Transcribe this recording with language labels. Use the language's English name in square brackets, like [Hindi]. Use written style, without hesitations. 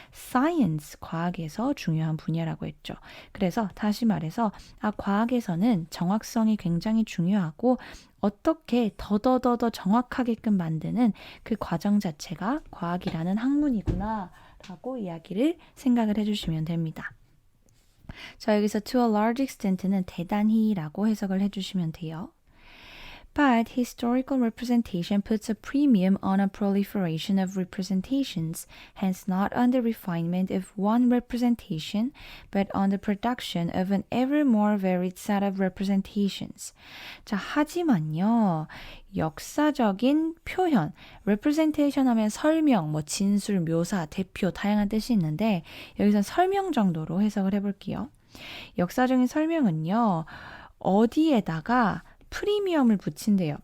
[Korean] science, 과학에서 중요한 분야라고 했죠. 그래서 다시 말해서 과학에서는 정확성이 굉장히 중요하고 어떻게 더더더 정확하게끔 만드는 그 과정 자체가 과학이라는 학문이구나 라고 이야기를 생각을 해주시면 됩니다. 자, 여기서 [English] to a large extent [Korean] 는 대단히라고 해석을 해주시면 돼요. [English] But historical representation puts a premium on a proliferation of representations, hence not on the refinement of one representation, but on the production of an ever more varied set of representations. [Korean] 자, 하지만요, 역사적인 표현, representation 하면 설명, 뭐 진술, 묘사, 대표, 다양한 뜻이 있는데 여기선 설명 정도로 해석을 해볼게요. 역사적인 설명은요, 어디에다가 프리미엄을 붙인대요.